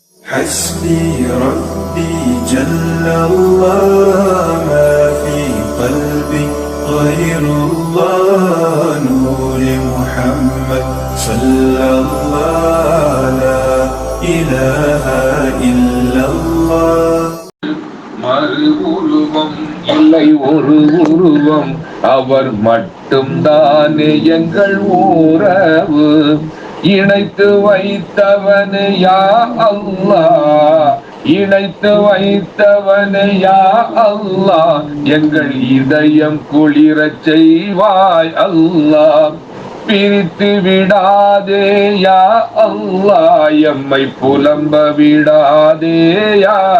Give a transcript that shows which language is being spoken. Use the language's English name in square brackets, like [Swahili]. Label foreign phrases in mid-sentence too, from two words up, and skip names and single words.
[Arabic] حسبي ربي جل الله ما في قلبي غير الله نور محمد صلى الله لا إله إلا الله [Tamil] மறு உருவம் இல்லை ஒரு உருவம் அவர் மட்டும்தானே எங்கள் உறவு இணைத்து வைத்தவனே [Arabic] يا الله [Tamil] இணைத்து வைத்தவனே [Arabic] يا الله [Tamil] எங்கள் இதயம் குளிரச் செய்வாய் அல்லாஹ் பிரித்து விடாதே [Arabic] يا الله [Tamil] எம்மை புலம்ப விடாதே யா